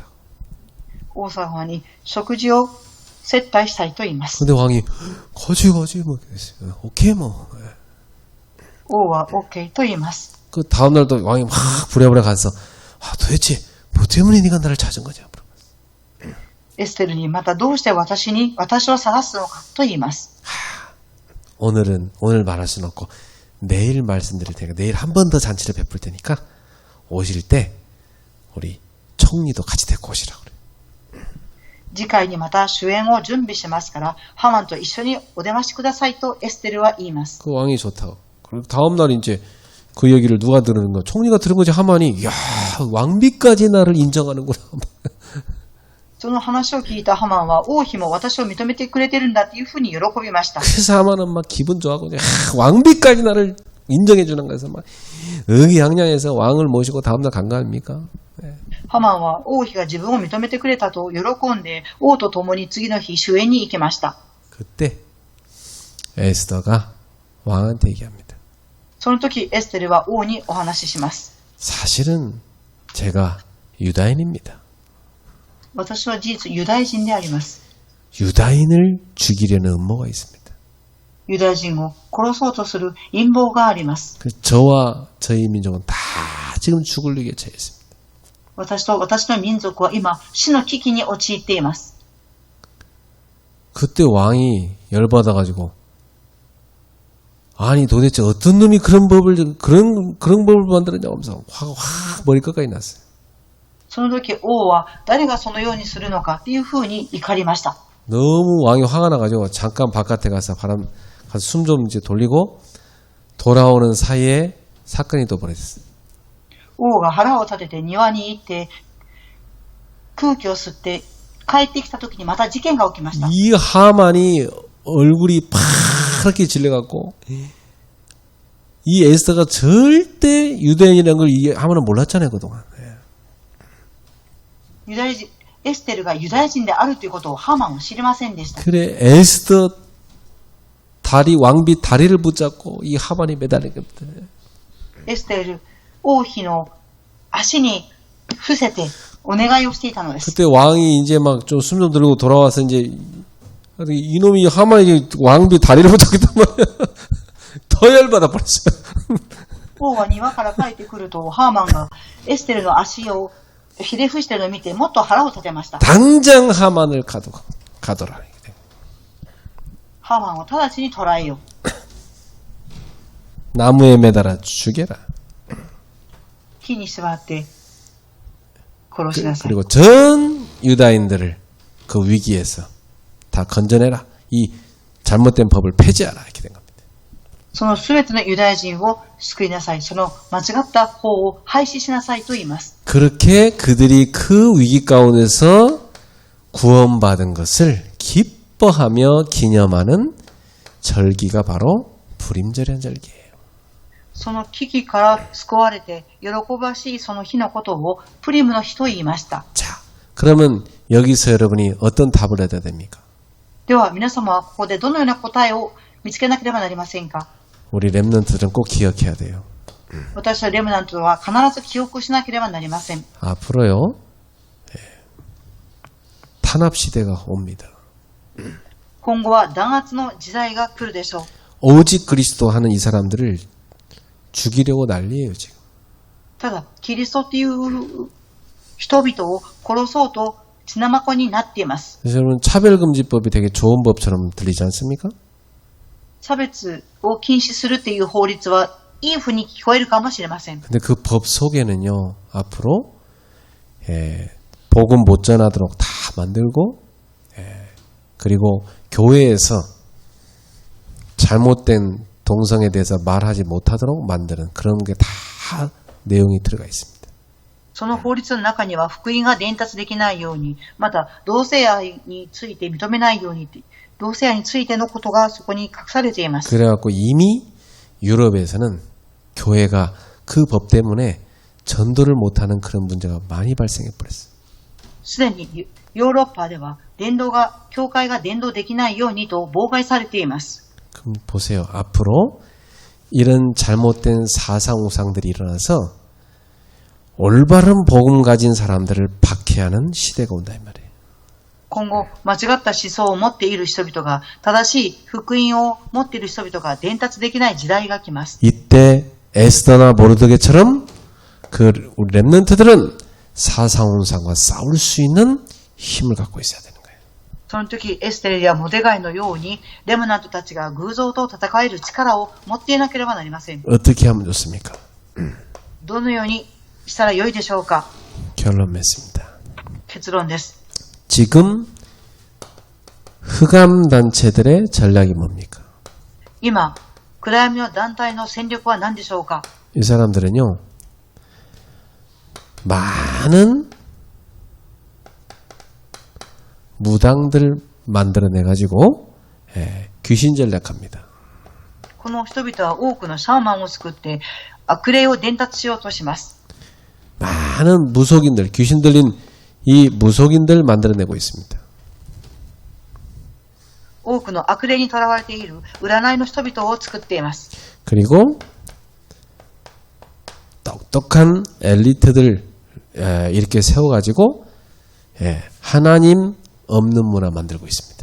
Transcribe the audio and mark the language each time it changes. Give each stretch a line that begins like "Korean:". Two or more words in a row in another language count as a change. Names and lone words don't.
Japanese: 王様に食事を接待したいと言います。
Korean: 근데 왕이 거지 뭐 그랬어요. 오케이 뭐.
Japanese: 王は OK と言います。
Korean: 그 다음 날도 왕이 막 부랴부랴 가서 도대체 뭐 때문에 네가 나를 찾은 거냐.
Japanese: エステルにまたどうして私を探すのかと言います。
Korean: 오늘 말할 수는 없고 내일 말씀드릴 테니까 내일 한 번 더 잔치를 베풀 테니까 오실 때 우리 총리도 같이 데리고 오시라고 그래.
Japanese: 次回にまた主演を準備しますから、ハマンと一緒にお出ましくださいとエステルは言います。
Korean: 그 왕이 좋다고. 그리고 다음 날 이제 그 얘기를 누가 들은 거? 총리가 들은 거지. 하만이 야 왕비까지 나를 인정하는구나.
Japanese: その話を聞いたハマンは王妃も私を認めてくれてるんだというふうに喜びました。
Korean: 그래서 하만은 막 기분 좋아하고 왕비까지 나를 인정해 주는 거에서 막 의기양양해서 왕을 모시고 다음 날 간 거 아닙니까?
Japanese: ハマンは王妃が自分を認めてくれたと喜んで王と共に次の日主演に行きました。
Korean: 그때 에스더가 왕한테 얘기합니다.
Japanese: その時エステルは王にお話しします。
Korean: 사실은 제가 유다인입니다.
Japanese: 私は事実ユダヤ人であります。
Korean: 유다인을 죽이려는 음모가 있습니다.
Japanese: ユダヤ人を殺そうとする陰謀があります。
Korean: 저와 저희 민족은 다 지금 죽을 위기에 처해 있습니다.
Japanese: 私と私の民族は今死の危機に陥っています。
Korean: 그때 왕이 열받아가지고 아니 도대체 어떤 놈이 그런 법을 만들었냐고 하면서 확 머리끝까지 났어요.
Japanese: その時王は誰がそのようにするのかというふうに怒りました。
Korean: 너무 왕이 화가 나가지고 잠깐 바깥에 가서 가서 숨 좀 이제 돌리고 돌아오는 사이에 사건이 또 벌어졌어요.
Japanese: 王が腹を立てて庭に行って空気を吸って帰ってきた時にまた事件が起きました。
Korean: 이 하만이 얼굴이 파랗게 질려갖고 이 에스더가 절대 유대인이라는 걸 이 하만은 몰랐잖아요 그동안.
Japanese: ユダヤ人エステルがユダヤ人であるということをハマンは知りませんでした。
Korean: 그래 에스더 왕비 다리를 붙잡고 이 하만이 매달린 겁니다.
Japanese: エステル王妃の足に伏せてお願いをしていたのです。
Korean: 그때 왕이 이제 막 좀 숨 좀 들고 돌아와서 이제 이놈이 하만이 왕비 다리를 붙잡겠단 말이야. 더 열받아 버렸어요.
Japanese: 王は庭から帰ってくるとハーマンがエステルの足をひれ伏しているのを見てもっと腹を立てました。
Korean: 당장 하만을 가둬라.
Japanese: ハーマンを直ちに捕らえよう。
Korean: 나무에 매달아 죽여라.
Japanese: 木に座って殺しなさい。
Korean: 그리고 전 유다인들을 그 위기에서 다 건져내라. 이 잘못된 법을 폐지하라. 이렇게 된 겁니다.
Japanese: そのすべてのユダヤ人を救いなさい。その間違った法を廃止しなさいと言います。
Korean: 그렇게 그들이 그 위기 가운데서 구원받은 것을 기뻐하며 기념하는 절기가 바로 불임절이라는 절기예요.
Japanese: その危機から救われて、喜ばしいその日のことをプリムの日と言いました。
Korean: 자, 그러면 여기서 여러분이 어떤 답을 해야 됩니까?
Japanese: では皆様はここでどのような答えを見つけなければなりませんか？
Korean: 우리 랩런트들은 꼭 기억해야 돼요.
Japanese: 私はレムナントは必ず記憶しなければなりません。
Korean: 앞으로요, 탄압 시대가 옵니다.
Japanese: 今後は弾圧の時代が来るでしょう。
Korean: 오직 그리스도 하는 이 사람들을 죽이려고 난리예요, 지금.
Japanese: ただ、キリストという人々を殺そうと血なまこになっています。
Korean: 그래서 여러분 차별금지법이 되게 좋은 법처럼 들리지 않습니까?
Japanese: 差別を禁止するっていう法律はいいふうに聞こえるかもしれません。
Korean: 근데 그 법 속에는요, 앞으로 복음 못 전하도록 다 만들고, 그리고 교회에서 잘못된 동성에 대해서 말하지 못하도록 만드는 그런 게 다 내용이 들어가 있습니다.
Japanese: その法律の中には福音が伝達できないように、また同性愛について認めないように、同性愛についてのことがそこに隠されています。
Korean: 그래갖고 이미 유럽에서는 교회가 그 법 때문에 전도를 못하는 그런 문제가 많이 발생해 버렸어요.
Japanese: すでにヨーロッパでは教会が伝道できないようにと妨害されています。
Korean: 그럼 보세요. 앞으로 이런 잘못된 사상 우상들이 일어나서 올바른 복음 가진 사람들을 박해하는 시대가 온다 이 말이에요.
Japanese: 今後、間違った思想を持っている人々が、正しい福音を持っている人々が伝達できない時代が来ます。
Korean: 이때 에스더나 모르드게처럼 그 우리 렘넌트들은 사상 우상과 싸울 수 있는 힘을 갖고 있어야 되는 거예요.
Japanese: その時、エステルやモデガイのように、レムナントたちが偶像と戦える力を持っていなければなりません。
Korean: 어떻게 하면 좋습니까?
Japanese: どのようにしたらよいでしょうか？
Korean: 결론 맺습니다.
Japanese: 結論です。
Korean: 지금 흑암 단체들의 전략이 뭡니까?
Japanese: 今、暗闇の団体の戦力は何でしょうか？
Korean: 이 사람들은요, 많은 무당들 만들어내가지고 귀신 전략합니다.
Japanese: この人々は多くのシャーマンを作って悪霊を伝達しようとします。
Korean: 많은 무속인들, 귀신 들린 이 무속인들 만들어내고 있습니다.
Japanese: 多くの悪霊にとらわれている占いの人々を作っています。
Korean: 그리고 똑똑한 엘리트들 이렇게 세워가지고 하나님 없는 문화 만들고 있습니다.